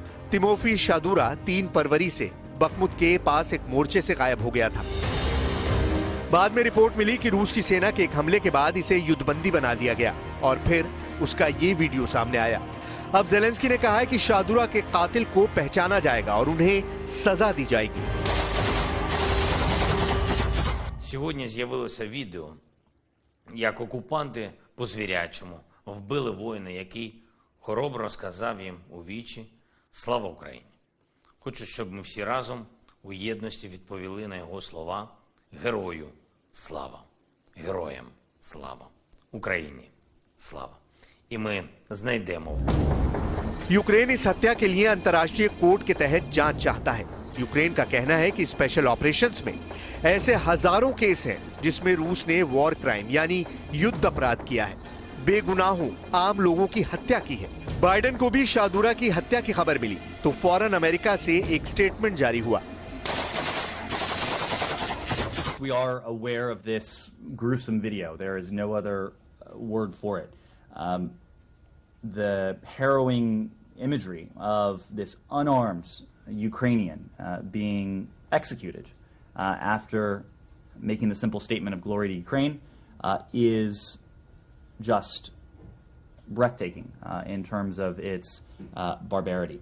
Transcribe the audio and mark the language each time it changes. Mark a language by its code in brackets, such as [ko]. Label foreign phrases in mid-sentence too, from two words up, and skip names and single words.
[hi] तिमोफी शादुरा 3 फरवरी से बखमुत के पास एक मोर्चे से गायब हो गया था। बाद में रिपोर्ट मिली कि रूस की सेना के एक हमले के बाद इसे युद्धबंदी बना दिया गया और फिर उसका ये वीडियो सामने आया। अब जेलेंस्की ने कहा है कि शादुरा के कातिल को पहचाना जाएगा और उन्हें सजा दी जाएगी। [uk] Сьогодні з'явилося відео, як окупанти по-звірячому вбили воїна, який хоробро сказав їм у вічі «Слава Україні!». Хочу, щоб ми всі разом у єдності відповіли на його слова «Герою слава! Героям слава! Україні слава!». І ми знайдемо вбивцю. [hi] यूक्रेन इस हत्या के लिए अंतर्राष्ट्रीय कोर्ट के तहत जांच चाहता है। यूक्रेन का कहना है कि [en] special operations [hi] में ऐसे हजारों केस हैं जिसमें रूस ने [en] war crime [hi] यानी युद्ध अपराध किया है, बेगुनाहों आम लोगों की हत्या की है। बाइडेन को भी शादुरा की हत्या की खबर मिली तो फौरन अमेरिका से एक स्टेटमेंट जारी हुआ। [en] We are aware of this gruesome video. There is no other word for it. The harrowing imagery of this unarmed Ukrainian being executed after making the simple statement of glory to Ukraine is just breathtaking in terms of its barbarity.